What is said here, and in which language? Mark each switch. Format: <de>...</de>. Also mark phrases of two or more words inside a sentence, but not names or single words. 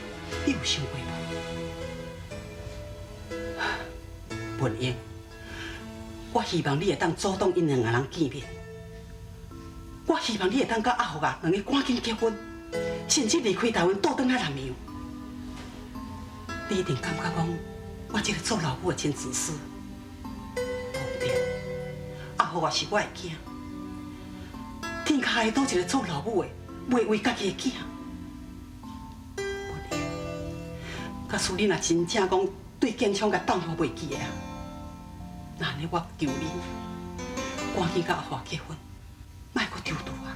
<nan>你有想过无？文英，我希望你会当主动因两个人见面。我希望你会当甲阿华两个赶紧结婚，甚至离开台湾倒转来南洋。你一定感觉讲，我这个做老母的真自私。无对，阿华是我的囝。天下会多一个做老母的，袂为家己的囝。文英，假使你若真正讲对建昌甲当互袂记的啊，那安尼我求你，赶紧甲阿华结婚，莫阁丢丢啊！</nan>